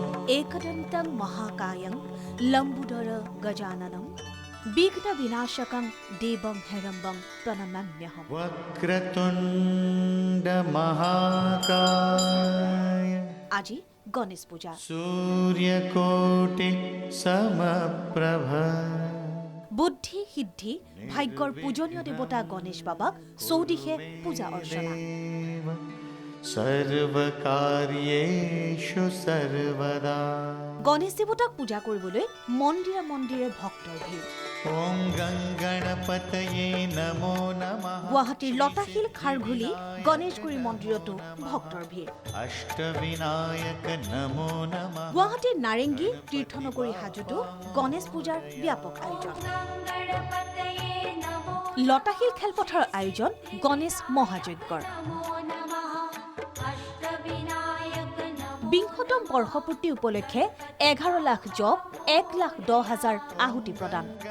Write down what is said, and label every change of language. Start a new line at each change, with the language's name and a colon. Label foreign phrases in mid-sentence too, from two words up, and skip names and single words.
Sanskrit: एकदन्तं महाकायं लम्बोदर गजाननं विघ्नविनाशकं देवं हेरम्बं प्रणमाम्यहम्। वक्रतुण्ड महाकाय
Assamese: আজি গণেশ পূজা।
Sanskrit: सूर्यकोटि समप्रभ
Assamese: বুদ্ধি সিদ্ধি ভাগ্যৰ পূজনীয় দেৱতা গণেশ বাবাক চৌদিশে পূজা অৰ্চনা।
Sanskrit: सर्वकार्येषु सर्वदा
Assamese: গণেশ দেৱতাক পূজা কৰিবলৈ মন্দিৰে মন্দিৰে ভক্তৰ ভিৰ।
Sanskrit: ॐ गणपतये नमो नमः।
Assamese: গুৱাহাটীৰ লতাশিল খাৰঘুলি গণেশগুৰি মন্দিৰতো ভক্তৰ ভিৰ।
Sanskrit: अष्टविनायक नमो नमः।
Assamese: গুৱাহাটীৰ নাৰেংগী তীৰ্থনগৰী হাজোতো গণেশ পূজাৰ ব্যাপক আয়োজন। লতাশিল খেলপথাৰৰ আয়োজন গণেশ মহাযজ্ঞৰ। বিংশতম বৰ্ষপূৰ্তি উপলক্ষে 11 লাখ জপ 1,10,000 আহুতি প্ৰদান।